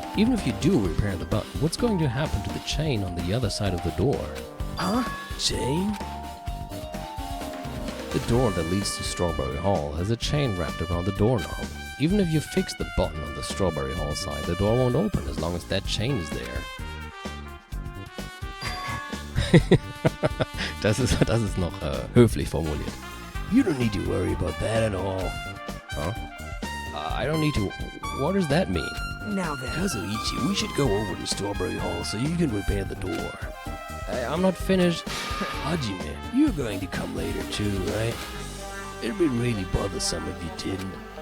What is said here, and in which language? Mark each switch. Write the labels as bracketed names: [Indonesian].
[English] Even if you do repair the button, what's going to happen to the chain on the other side of the door? Huh? Chain? The door that leads to Strawberry Hall has a chain wrapped around the doorknob. Even if you fix the button on the Strawberry Hall side, the door won't open as long as that chain is there. [German] Das ist noch höflich formuliert. [English] You don't need to worry about that at all. Huh? I don't need to... What does that mean? Now then. Kazuichi, we should go over to Strawberry Hall so you can repair the door. I'm not finished. Hajime, you're going to come later too, right? It'd be really bothersome if you didn't.